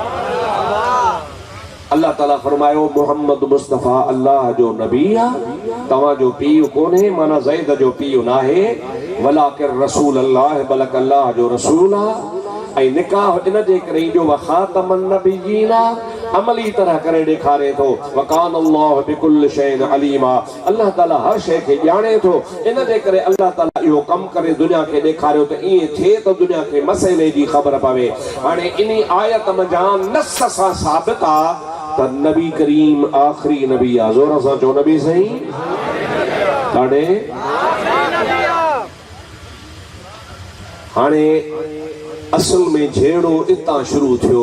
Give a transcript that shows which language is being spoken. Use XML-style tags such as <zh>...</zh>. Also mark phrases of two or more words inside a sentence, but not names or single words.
<sd>अल्लाह ताला फरमायो मोहम्मद मुस्तफ़ा अल्लाह जो नबी आहे, तव्हांजो पीउ कोन्हे, माना ज़ैद जो पीउ नाहे,</sd> <ar>ولكن رسول الله,</ar> <sd>बल्कि अल्लाह जो रसूल आहे। ऐं निकाह इन जे करे जो</sd> <ar>خاتم النبيين</ar> <sd>अमली तरह करे ॾेखारे थो।</sd> <ar>وكان الله بكل شيء عليما,</ar> <sd>अल्लाह ताला हर शइ खे ॼाणे थो। इन जे करे अल्लाह ताला इहो कमु करे दुनिया खे ॾेखारियो त ईअं थिए त दुनिया खे मसइले जी ख़बर पवे। हाणे इन आयत मंझां नस सां साबित आहे त नबी करीम आख़िरी नबी आहे। ज़ोर सां चओ नबी सही ॾाढे हाणे असल में झेड़ो इतां शुरू थियो।</sd>